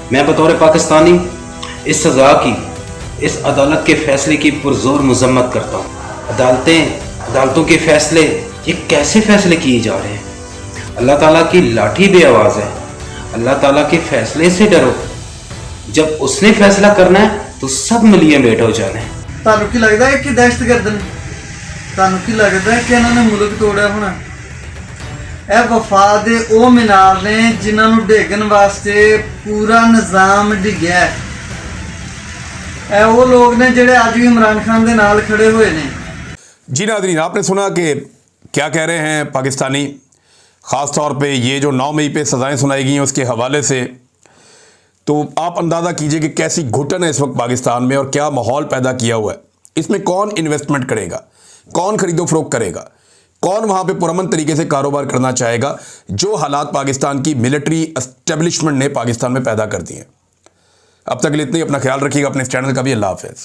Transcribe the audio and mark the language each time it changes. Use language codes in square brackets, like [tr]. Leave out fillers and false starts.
[hi] मैं बतौर पाकिस्तानी इस सज़ा की, इस अदालत के फैसले की पुरजोर मजम्मत करता हूँ। अदालतों के फैसले, ये कैसे फैसले किए जा रहे हैं? अल्लाह ताला की लाठी बे आवाज़ है, अल्लाह ताला के फैसले से डरो। जब उसने फैसला करना है तो सब मिलिए बैठ हो जाने। [pa] ਤੁਹਾਨੂੰ ਕੀ ਲੱਗਦਾ ਹੈ ਕਿ ਦਹਿਸ਼ਤਗਰਦ ਨੇ? ਤੁਹਾਨੂੰ ਕੀ ਲੱਗਦਾ ਹੈ ਕਿ ਇਹਨਾਂ ਨੇ ਮੁਲਕ ਤੋੜਿਆ ਹੋਣਾ? ਇਹ ਵਫਾ ਦੇ ਉਹ ਮੀਨਾਰ ਨੇ ਜਿਨ੍ਹਾਂ ਨੂੰ ਢੇਗਣ ਵਾਸਤੇ ਪੂਰਾ ਨਿਜ਼ਾਮ ਡਿੱਗਿਆ ਹੈ। ਇਹ ਉਹ ਲੋਕ ਨੇ ਜਿਹੜੇ ਅੱਜ ਵੀ ਇਮਰਾਨ ਖਾਨ ਦੇ ਨਾਲ ਖੜੇ ਹੋਏ ਨੇ। [hi] जी नाज़रीन, आपने सुना कि क्या कह रहे हैं पाकिस्तानी, ख़ास तौर पे ये जो 9 मई पे सज़ाएं सुनाई गई हैं उसके हवाले से। तो आप अंदाज़ा कीजिए कि कैसी घुटन है इस वक्त पाकिस्तान में और क्या माहौल पैदा किया हुआ है। इसमें कौन इन्वेस्टमेंट करेगा, कौन खरीदो फरोख्त करेगा, कौन वहाँ पे पुरअमन तरीके से कारोबार करना चाहेगा, जो हालात पाकिस्तान की मिलिट्री एस्टेब्लिशमेंट ने पाकिस्तान में पैदा कर दिए हैं। अब तक के लिए इतना ही। अपना ख्याल रखिएगा, अपने इस चैनल का भी। अल्लाह हाफ़िज़।